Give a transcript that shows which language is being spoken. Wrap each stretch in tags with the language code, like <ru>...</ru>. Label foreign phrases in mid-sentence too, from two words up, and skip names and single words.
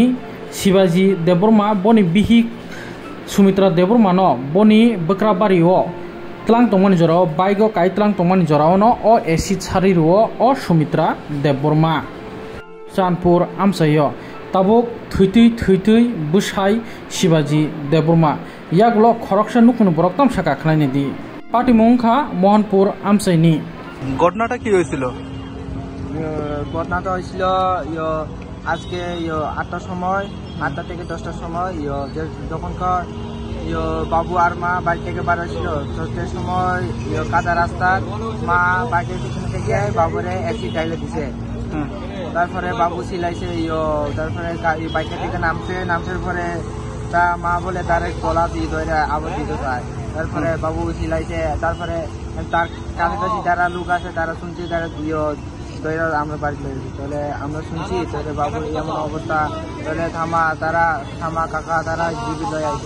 <trp>Shivaji Debroma boni bihik Sumitra Debroma no boni Bakrabari o tlang tongmani jorao baigo kai tlang tongmani jorao no o acid sari ro o Sumitra Debroma Chanpur amsayo tabuk thuitui bwsai Shivaji Debroma yaklo khoroksa nukunu borok tamsaka khlaini di patimungkha Mohanpur amsaini</trp> <bn>ঘটনাটা কি হয়েছিল? ঘটনাটা হয়েছিল আজকে 8টার সময় 8টা থেকে 10টার সময় যখনকার বাবু আর মা বাড়ি থেকে বার হয়েছিল সেই সময় কাদা রাস্তা মা বাইকের পিছনে থেকে বাবুরে অ্যাসিড ঢাইলে দিছে তারপরে বাবু সিলাইছে তারপরে বাইকে থেকে নামছে পরে তা মা বলে তার গলা দিয়ে ধরে আবার দিতে চায় তারপরে বাবু সিলাইছে তারপরে তার কাছাকাছি যারা লোক আছে তারা শুনছে তারা ধরে আমরা বাড়ি লেগেছি তাহলে আমরা শুনছি তাহলে বাবুর এমন অবস্থা তাহলে থামা কাকা তারা জীবিত হয়ে আছে।</bn>